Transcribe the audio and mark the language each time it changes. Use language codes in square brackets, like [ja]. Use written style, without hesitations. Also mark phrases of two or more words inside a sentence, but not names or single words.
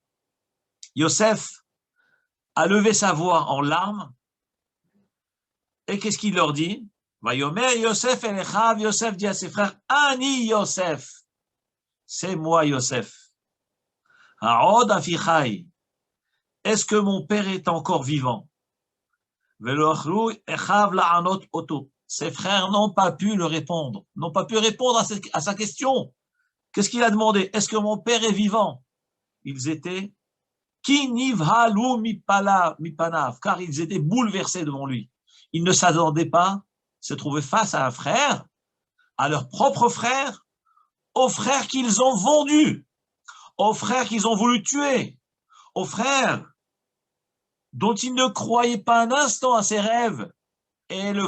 [fr] Yosef a levé sa voix en larmes. Et qu'est-ce qu'il leur dit? [he] ויאמר יוסף אל אחיו, [fr] Yosef dit à ses frères, [he] אני יוסף, [fr] c'est moi Yosef. [he] העוד אבי חי, [fr] est-ce que mon père est encore vivant? [he] ולא יכלו אחיו לענות אותו. [fr] Ses frères n'ont pas pu le répondre, n'ont pas pu répondre à sa question. Qu'est-ce qu'il a demandé? Est-ce que mon père est vivant? Ils étaient [he] כי נבהלו מפניו, [fr] car ils étaient bouleversés devant lui. Ils ne s'attendaient pas se trouver face à un frère, à leur propre frère, aux frères qu'ils ont vendus, aux frères qu'ils ont voulu tuer, aux frères dont ils ne croyaient pas un instant à ses rêves.